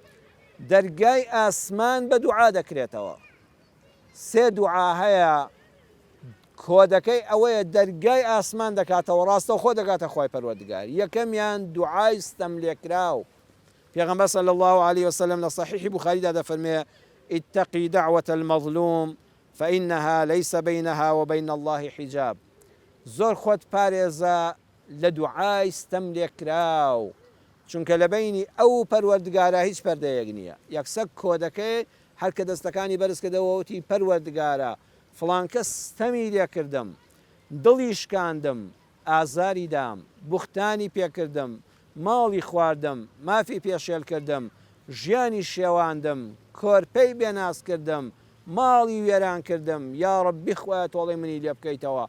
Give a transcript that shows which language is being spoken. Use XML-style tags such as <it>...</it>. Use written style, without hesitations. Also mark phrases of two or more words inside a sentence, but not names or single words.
<ckb>دەرگای ئاسمان بە دوعا دەکرێتەوە. سێ دوعا هەیە کۆدەکەی ئەوەیە دەرگای ئاسمان دەکاتەوە ڕاستە خۆ دەکاتە خوای پەروەردگار. یەکەمیان دوعای ستەم لێکراو پێغەمبەر</ckb> <ar>صلی الله علیه وسلم</ar> <ckb>لە صحیحی بوخاریدا دەفەرمێ</ckb> <ar>اتقي دعوة المظلوم فإنها ليس بينها وبين الله حجاب.</ar> <ckb>زۆر خۆت پارێزە لە دوعای ستەم لێکراو چونکە لە بینی ئەو پەروەردگارە هیچ پەردەیەک نییە. یەکسەر کۆدەکەی هەر کە دەستەکانی بەرز کردەوە وتی پەروەردگارە فڵان کەس ستەمی لێکردم دڵی شکاندم ئازاری دام بوختانی پێکردم ماڵی خواردم مافی پێشێل کردم ژیانی شێواندم کۆرپەی بێناس کردم ماڵی وێران کردم یا ڕەبی خوایە تۆڵی منی لێ بکەیتەوە.</ckb>